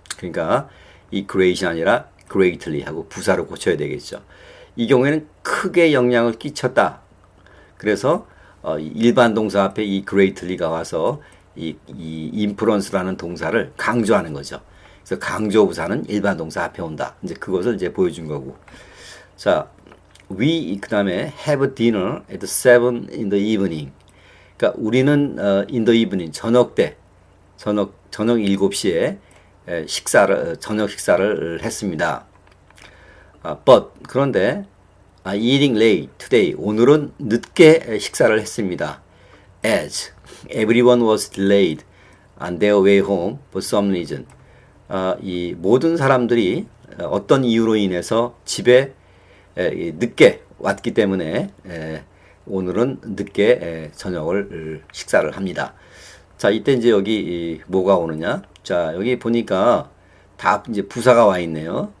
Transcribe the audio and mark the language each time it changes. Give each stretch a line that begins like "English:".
Korean: 그러니까 이 great이 아니라 greatly 하고 부사로 고쳐야 되겠죠. 이 경우에는 크게 영향을 끼쳤다. 그래서 일반 동사 앞에 이 greatly가 와서 이 influence라는 동사를 강조하는 거죠. 그래서 강조 부사는 일반 동사 앞에 온다. 이제 그것을 이제 보여준 거고.
English: 자, we
Korean: 그다음에
English: have dinner at 7 in the evening.
Korean: 그러니까 우리는
English: in the evening
Korean: 저녁 때 저녁 7시에 저녁 식사를 했습니다.
English: But
Korean: 그런데
English: eating late today.
Korean: 오늘은 늦게 식사를 했습니다.
English: As everyone was delayed on their way home for some reason.
Korean: 이 모든 사람들이 어떤 이유로 인해서 집에 늦게 왔기 때문에 오늘은 늦게 저녁을 식사를 합니다. 자, 이때 이제 여기 뭐가 오느냐? 자, 여기 보니까 다 이제 부사가 와 있네요.